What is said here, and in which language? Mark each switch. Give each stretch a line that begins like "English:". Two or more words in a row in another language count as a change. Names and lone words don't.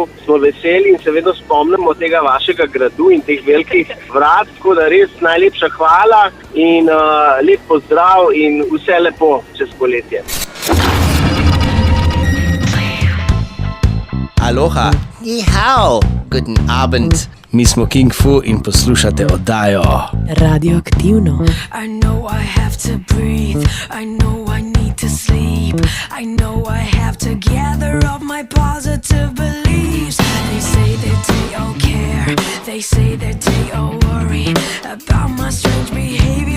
Slovenian: Smo veseli in se vedno spomnimo tega vašega gradu in teh velikih vrat, tako da res najlepša hvala in lep pozdrav in vse lepo čez poletje.
German: Aloha,
Chinese: ni hao,
German: guten Abend.
Slovenian: Mi smo King Fu in poslušate oddajo Radioaktivno.
English: I know I have to breathe, I know I need to sleep, I know I have to gather up my positive beliefs. They say that they all care, they say that they all worry about my strange behavior.